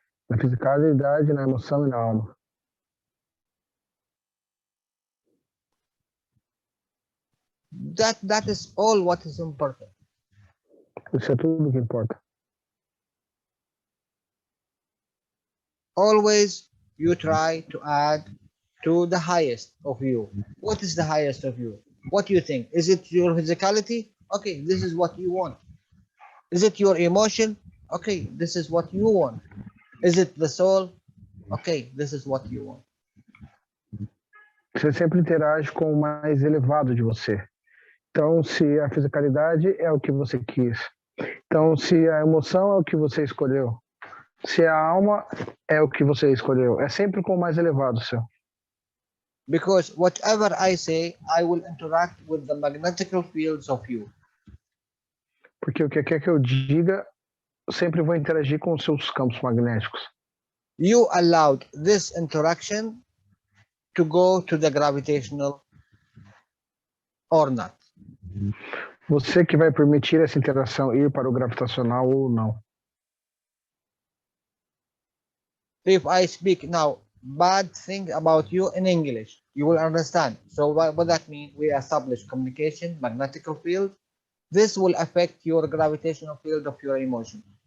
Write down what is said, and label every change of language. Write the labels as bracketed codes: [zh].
[pt] Na fisicalidade, na emoção e na alma. [en] That is all what is important. [pt] Isso é tudo que importa. [en] Always you try to add to the highest of you. What is the highest of you? What do you think? Is it your physicality? Okay, this is what you want. Is it your emotion? Okay, this is what you want. Is it the soul? Okay, this is what you want. [pt] Você sempre interage com o mais elevado de você. Então, se a fisicalidade é o que você quis. Então, se a emoção é o que você escolheu. Se a alma é o que você escolheu, é sempre com o mais elevado seu. [en] Because whatever I say, I will interact with the magnetical fields of you. [pt] Porque o que quer que eu diga, sempre vou interagir com os seus campos magnéticos. [en] You allowed this interaction to go to the gravitational or not. [pt] Você que vai permitir essa interação ir para o gravitacional ou não. [en] If I speak now bad thing about you in English, you will understand. So what that means? We establish communication, magnetical field. This will affect your gravitational field of your emotion.